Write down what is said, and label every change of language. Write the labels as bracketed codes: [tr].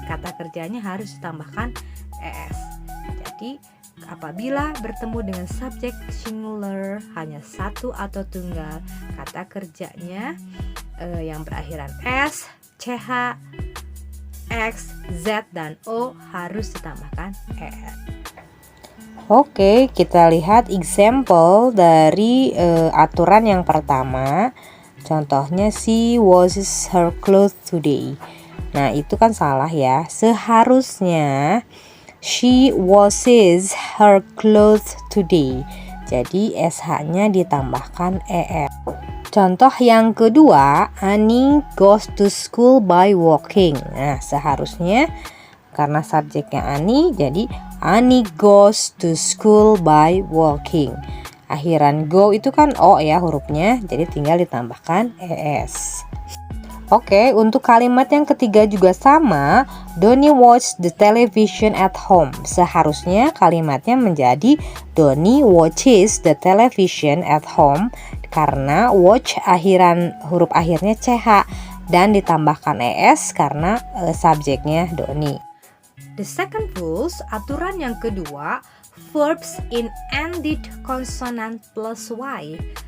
[id] Kata kerjanya harus ditambahkan ES. Jadi apabila bertemu dengan subjek singular hanya satu atau tunggal, kata kerjanya yang berakhiran S, CH, X, Z, dan O harus ditambahkan ES. Oke, kita lihat example dari aturan yang pertama. [en] Contohnya, she washes her clothes today. [id] Nah, itu kan salah ya. Seharusnya [en] she washes her clothes today. [id] Jadi SH-nya ditambahkan ES. Contoh yang kedua, [en] Annie goes to school by walking. [id] Nah, seharusnya karena subjeknya Annie, jadi Annie [en] goes to school by walking. [id] Akhiran go itu kan O ya hurufnya, jadi tinggal ditambahkan ES. Oke, untuk kalimat yang ketiga juga sama. [en] Donnie watch the television at home. [id] Seharusnya kalimatnya menjadi [en] Donnie watches the television at home, [id] karena watch huruf akhirnya CH dan ditambahkan ES karena subjeknya Donnie. [en] The second rules, [id] aturan yang kedua, [en] verbs in ended consonant plus Y.